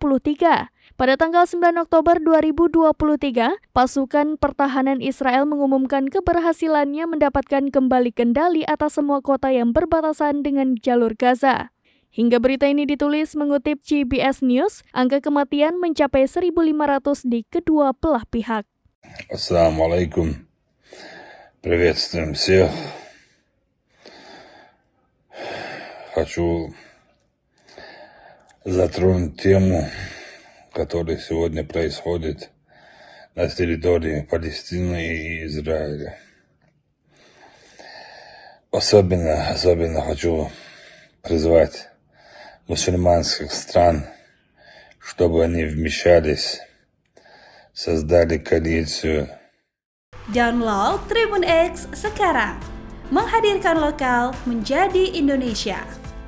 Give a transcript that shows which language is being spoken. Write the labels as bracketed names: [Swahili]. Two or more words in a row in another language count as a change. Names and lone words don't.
[Indonesian] Pada tanggal 9 Oktober 2023, pasukan pertahanan Israel mengumumkan keberhasilannya mendapatkan kembali kendali atas semua kota yang berbatasan dengan jalur Gaza. Hingga berita ini ditulis mengutip CBS News, angka kematian mencapai 1.500 di kedua belah pihak. Assalamualaikum. [Russian] Приветствуем всех. Хочу затронуть тему, которая сегодня происходит на территории Палестины и Израиля. Особенно хочу призвать мусульманских стран, чтобы они вмешались, создали коалицию. [Indonesian] Download Tribun X sekarang, menghadirkan lokal menjadi Indonesia.